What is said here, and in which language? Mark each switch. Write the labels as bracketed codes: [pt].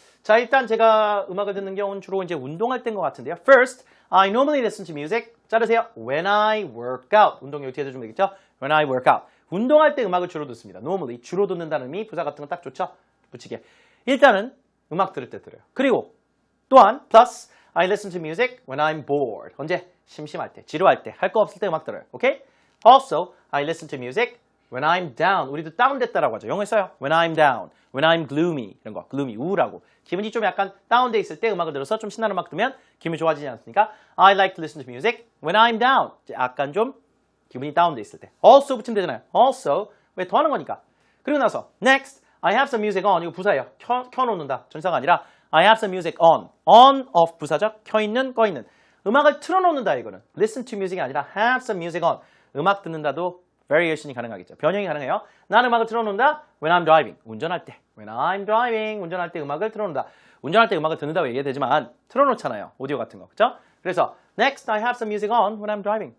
[ko] 자 일단 제가 음악을 듣는 경우는 주로 이제 운동할 때인 것 같은데요. [en] First, I normally listen to music. [ko] 자르세요. [en] When I work out. [ko] 운동 여기 뒤에 해주면 되겠죠? [en] When I work out. [ko] 운동할 때 음악을 주로 듣습니다. [en] Normally. [ko] 주로 듣는다는 의미 부사 같은 건 딱 좋죠? 붙이게. 일단은 음악 들을 때 들어요. 그리고 또한 [en] plus I listen to music when I'm bored. [ko] 언제? 심심할 때, 지루할 때, 할 거 없을 때 음악 들어요. 오케이? [en] Also, I listen to music when I'm down. [ko] 우리도 다운됐다라고 하죠. 영어에 써요. [en] When I'm down. When I'm gloomy. [ko] 이런 거. [en] gloomy. [ko] 우울하고. 기분이 좀 약간 다운돼 있을 때 음악을 들어서 좀 신나는 음악 들으면 기분이 좋아지지 않습니까? [en] I like to listen to music when I'm down. [ko] 약간 좀 기분이 다운돼 있을 때. Also 붙이면 되잖아요. Also. 왜 더 하는 거니까. 그리고 나서 [en] next, I have some music on. [ko] 이거 부사예요. 켜놓는다. 전사가 아니라 [en] I have some music on. [ko] On, of 부사죠. 켜있는, 꺼있는. 음악을 틀어놓는다 이거는. [en] Listen to music이 아니라 have some music on. [ko] 음악 듣는다도 variation이 가능하겠죠. 변형이 가능해요. 난 음악을 틀어놓는다. [en] When I'm driving. [ko] 운전할 때. [en] When I'm driving. [ko] 운전할 때 음악을 틀어놓는다. 운전할 때 음악을 듣는다고 얘기해야 되지만 틀어놓잖아요. 오디오 같은 거. 그렇죠? 그래서 [en] next I have some music on when I'm driving.